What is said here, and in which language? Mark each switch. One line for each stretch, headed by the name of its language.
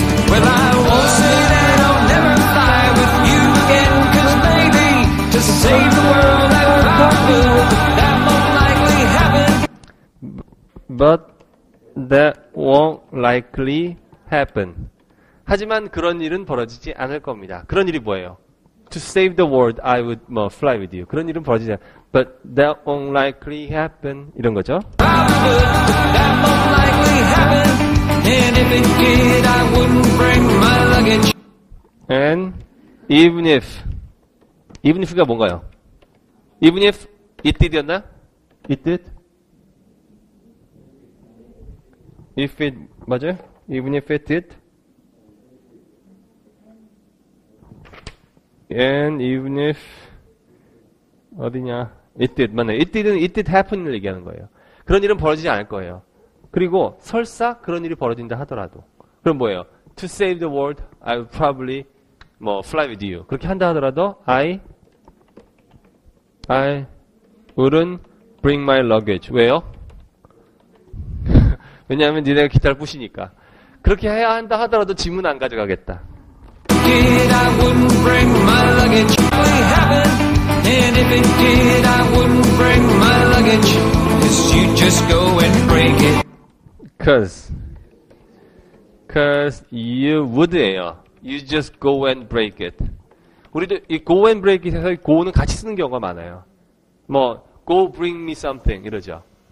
English: Well, I won't say that I'll never fly with you again, 'cause maybe to save the world I probably would. That won't likely happen. But that won't likely happen.
Korean: 하지만 그런 일은 벌어지지 않을 겁니다. 그런 일이 뭐예요?
English: To save the world, I would fly with you.
Korean: 그런 일은 벌어지지 않아요.
English: But that won't likely happen.
Korean: 이런 거죠.
English: Probably would, but that won't likely happen. And if it did, I wouldn't bring my luggage. And even if가
Korean: 뭔가요?
English: Even if it did였나? It did? If it,
Korean: 맞아요?
English: Even if it did? And even if,
Korean: 어디냐?
English: It did,
Korean: 맞네.
English: It did happen
Korean: 을 얘기하는 거예요. 그런 일은 벌어지지 않을 거예요. 그리고 설사 그런 일이 벌어진다 하더라도. 그럼 뭐예요?
English: To save the world, I will probably, fly with you.
Korean: 그렇게 한다 하더라도,
English: I wouldn't bring my luggage.
Korean: 왜요? 왜냐하면 니네가 기타를 부시니까. 그렇게 해야 한다 하더라도 짐은 안 가져가겠다.
English: Did I wouldn't bring my luggage. Probably happen. And if it did, I wouldn't bring my luggage. 'Cause you just go and break it. Cause you would예요. You just go and break it.
Korean: 우리도 이
English: go and break it
Korean: 에서 go는 같이 쓰는 경우가 많아요.
English: go bring me something
Korean: 이러죠.